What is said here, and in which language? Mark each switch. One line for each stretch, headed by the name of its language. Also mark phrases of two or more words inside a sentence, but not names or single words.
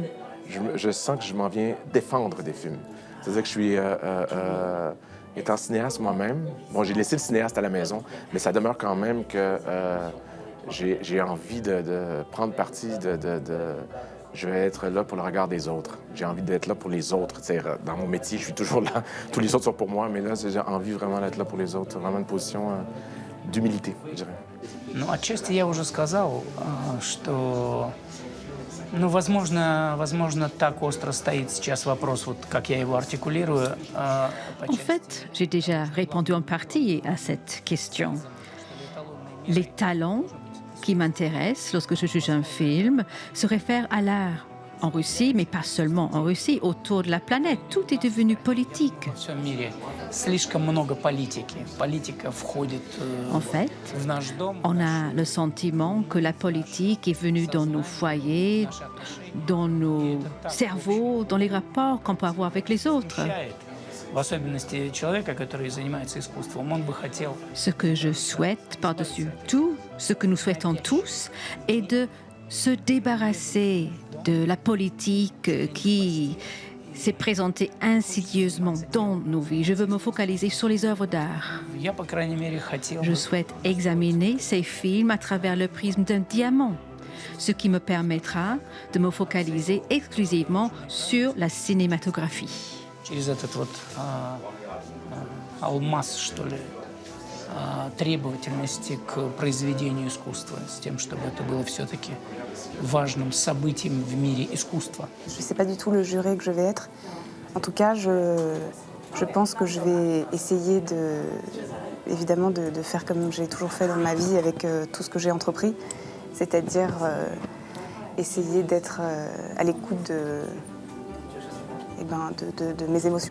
French: Je sens que je m'en viens défendre des films. C'est-à-dire que je suis, étant cinéaste moi-même, bon, j'ai laissé le cinéaste à la maison, mais ça demeure quand même que j'ai envie de prendre parti je vais être là pour le regard des autres. J'ai envie d'être là pour les autres. T'sais, dans mon métier, je suis toujours là. Tous les autres sont pour moi, mais là, j'ai envie vraiment d'être là pour les autres. Vraiment une position d'humilité, je dirais.
Russian: Ну, отчасти я уже сказал, что, возможно, так остро стоит сейчас вопрос, вот как я его артикулирую.
French: En fait, j'ai déjà répondu en partie à cette question. Les talents qui m'intéressent lorsque je juge un film se réfèrent à l'art en Russie, mais pas seulement en Russie, autour de la planète. Tout est devenu politique.
Russian: Во всем мире слишком много политики. Политика входит
French: En fait,
Russian: в наш дом.
French: on a le sentiment que la politique est venue dans nos foyers, dans nos cerveaux, dans les rapports qu'on peut avoir avec les autres.
Russian: В особенности человека, который занимается искусством, он бы хотел.
French: Ce que je souhaite par-dessus tout, ce que nous souhaitons tous, est de se débarrasser de la politique qui s'est présentée insidieusement dans nos vies. Je veux me focaliser sur les œuvres d'art.
Russian: Я, по крайней мере, хотел.
French: Je souhaite examiner ces films à travers le prisme d'un diamant, ce qui me permettra de me focaliser exclusivement sur la cinématographie.
Russian: Через этот вот алмаз, что ли, требовательности к произведению искусства, с тем, чтобы это было все-таки важным событием в мире искусства.
French: Je ne sais pas du tout le juré que je vais être. En tout cas, je pense que je vais essayer évidemment de faire comme j'ai toujours fait dans ma vie avec tout ce que j'ai entrepris, c'est-à-dire essayer d'être à l'écoute de mes émotions.